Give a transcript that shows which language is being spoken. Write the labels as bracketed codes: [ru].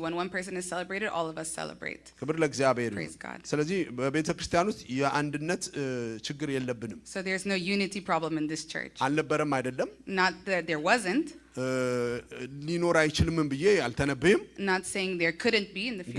[en] When one person is celebrated, all of us celebrate. [am] ክብር ለእግዚአብሔር። ስለዚህ በቤተ ክርስቲያን ውስጥ የአንድነት ችግር የለብንም። [en] So there's no unity problem in this church. [am] አልነበረም አይደለም። [en] Not that there wasn't. [am] ሊኖር አይችልም ብዬ አልተነበይም። [en] Not saying there couldn't be in the future.